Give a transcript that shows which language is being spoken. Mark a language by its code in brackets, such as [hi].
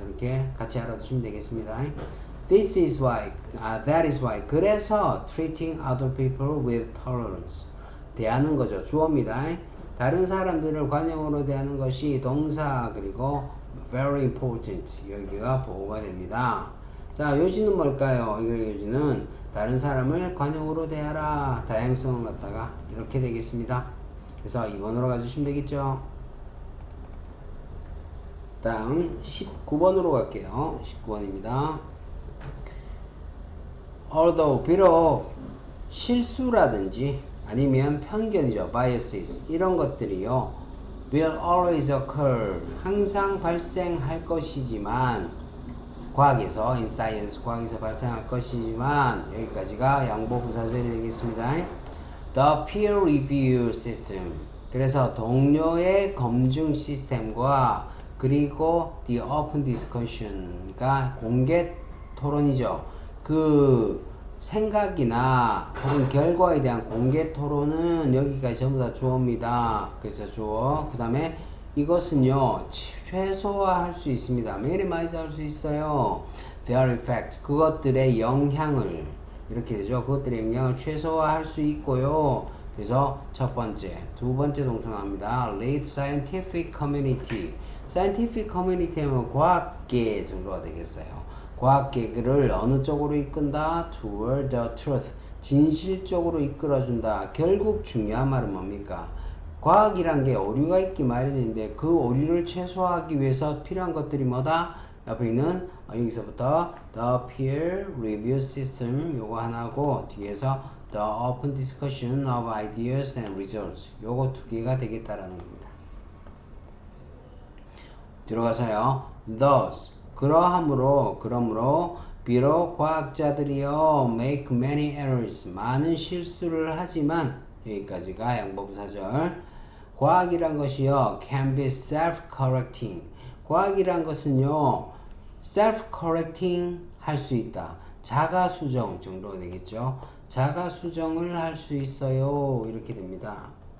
[ko] 이렇게 같이 알아두시면 되겠습니다. [en] This is why, that is why. [ko] 그래서 [en] treating other people with tolerance. [ko] 대하는 거죠. 주어입니다. 다른 사람들을 관용으로 대하는 것이 동사, 그리고 [en] very important. [ko] 여기가 보호가 됩니다. 자, 요지는 뭘까요? 이거 요지는 다른 사람을 관용으로 대하라. 다양성을 갖다가 이렇게 되겠습니다. 그래서 2번으로 가주시면 되겠죠. 다음 19번으로 갈게요. 19번입니다. [en] although, [ko] 비록 실수라든지 아니면 편견이죠. [en] biases. [ko] 이런 것들이요, [en] will always occur. [ko] 항상 발생할 것이지만, 과학에서, [en] in science, [ko] 과학에서 발생할 것이지만, 여기까지가 양보부사절이 되겠습니다. [en] The peer review system. [ko] 그래서 동료의 검증 시스템과 그리고 [en] the open discussion. [ko] 그러니까 공개 토론이죠. 그 생각이나 혹은 결과에 대한 공개 토론은 여기까지 전부 다 주어입니다. 그래서 주어. 그 다음에 이것은요, 최소화할 수 있습니다. minimize 할 수 있어요. [en] their effect. [ko] 그것들의 영향을, 이렇게 되죠. 그것들의 영향을 최소화할 수 있고요. 그래서 첫 번째, 두 번째 동사 나옵니다. [en] lead scientific community. [ko] scientific community 하면 과학계 정도가 되겠어요. 과학계를 어느 쪽으로 이끈다? [en] toward the truth. [ko] 진실 쪽으로 이끌어준다. 결국 중요한 말은 뭡니까? 과학이란 게 오류가 있기 마련인데 그 오류를 최소화하기 위해서 필요한 것들이 뭐다? 옆에 있는 여기서부터 [en] the peer review system [ko] 요거 하나고, 뒤에서 [en] the open discussion of ideas and results [ko] 요거 두 개가 되겠다라는 겁니다. 들어가서요, [en] thus [ko] 그러므로 비록 과학자들이요 [en] make many errors [ko] 많은 실수를 하지만, 여기까지가 양보부사절. 과학이란 것이요 [en] can be self-correcting. [ko] 과학이란 것은요 self-correcting 할 수 있다. 자가 수정 정도가 되겠죠. 자가 수정을 할 수 있어요. 이렇게 됩니다.